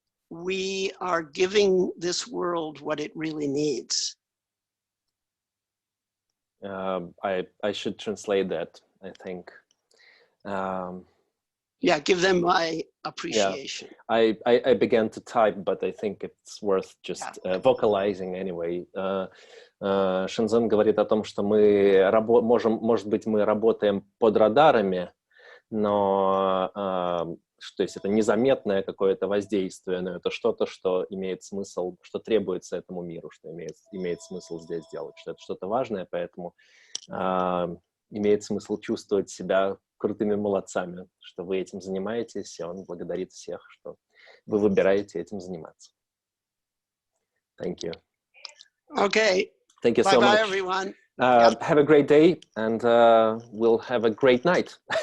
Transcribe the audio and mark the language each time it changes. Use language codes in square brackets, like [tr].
[en] We are giving this world what it really needs. I should translate that, I think. Yeah, give them my appreciation. Yeah. I began to type, but I think it's worth just vocalizing anyway. [ru] Шинзен говорит о том, что мы может быть, мы работаем под радарами, но то есть это незаметное какое-то воздействие, но это что-то, что имеет смысл, что требуется этому миру, что имеет смысл здесь делать, что это что-то важное, поэтому имеет смысл чувствовать себя крутыми молодцами, что вы этим занимаетесь, и он благодарит всех, что вы выбираете этим заниматься. [en] Thank you. Okay. Thank you so much. Bye-bye, everyone. Have a great day, and we'll have a great night.